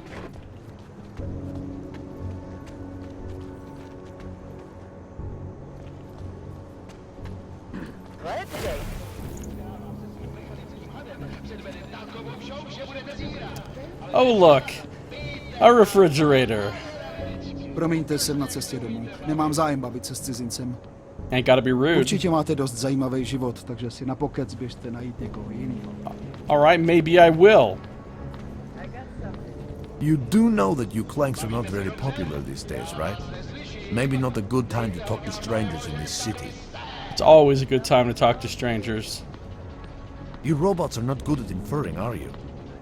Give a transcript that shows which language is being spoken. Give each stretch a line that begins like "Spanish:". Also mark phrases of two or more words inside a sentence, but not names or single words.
English: Oh look, a refrigerator.
Czech: Promiňte, jsem na cestě domů. Nemám zájem bavit se s cizincem.
English: Ain't gotta be rude.
Czech: Určitě máte dost zajímavý život, takže si na pokec běžte najít někoho jiného.
English: Alright, maybe I will. You do know that you clanks are not very popular these days, right? Maybe not a good time to talk to strangers in this city. It's always a good time to talk to strangers. You robots are not good at inferring, are you?